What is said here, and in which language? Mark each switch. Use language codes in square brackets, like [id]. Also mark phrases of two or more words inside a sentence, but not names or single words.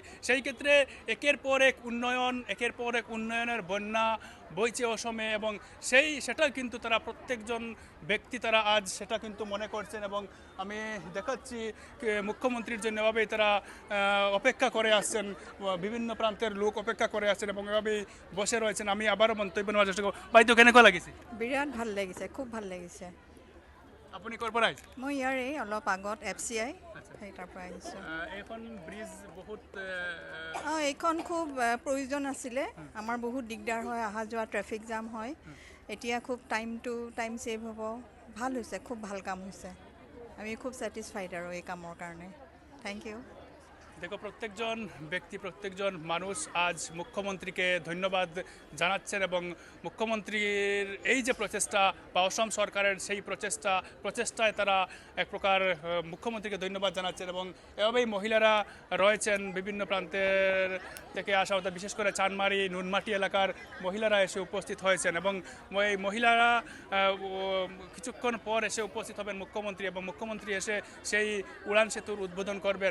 [bn] সেই ক্ষেত্রে একের পর এক উন্নয়ন, একের পর এক উন্নয়নের বন্যা বইছে অসমে এবং সেটা কিন্তু তারা প্রত্যেকজন ব্যক্তি তারা আজ সেটা কিন্তু মনে করছেন। এবং আমি দেখাচ্ছি মুখ্যমন্ত্রীর জন্য এভাবেই তারা অপেক্ষা করে আসছেন, বিভিন্ন প্রান্তের লোক অপেক্ষা করে আসছেন এবং এভাবেই বসে রয়েছেন। আমি আবারও মন্তব্য নেওয়ার চেষ্টা করব। [as] ভাই, তো কেনেকুৱা লাগিছে? বিৰাট ভাল লাগিছে, খুব ভাল লাগিছে। আপুনি ক'ৰ পৰা আহিছে? মই ইয়াৰে অলপ আগত [en] FCI [as] সেই তাৰ পৰা আহিছোঁ। এইখন ব্ৰিজ বহুত এইখন খুব প্ৰয়োজন আছিলে, আমাৰ বহুত দিগদাৰ হয়, অহা যোৱা ট্ৰেফিক জাম হয়। এতিয়া খুব টাইম ছেভ হ'ব, ভাল হৈছে, খুব ভাল কাম হৈছে। আমি খুব [en] satisfied [as] আৰু এই কামৰ কাৰণে। [en] thank you. [bn] দেখো প্রত্যেকজন ব্যক্তি, প্রত্যেকজন মানুষ আজ মুখ্যমন্ত্রীকে ধন্যবাদ জানাচ্ছেন এবং মুখ্যমন্ত্রীর এই যে প্রচেষ্টা বা অসম সরকারের সেই প্রচেষ্টায় তারা এক প্রকার মুখ্যমন্ত্রীকে ধন্যবাদ জানাচ্ছেন। এবং এভাবেই মহিলারা রয়েছেন বিভিন্ন প্রান্তের থেকে আসা, অর্থাৎ বিশেষ করে চানমারি নুনমাটি এলাকার মহিলারা এসে উপস্থিত হয়েছেন এবং এই মহিলারা কিছুক্ষণ পর এসে উপস্থিত হবেন মুখ্যমন্ত্রী, এবং মুখ্যমন্ত্রী এসে সেই উড়ান সেতুর উদ্বোধন করবেন।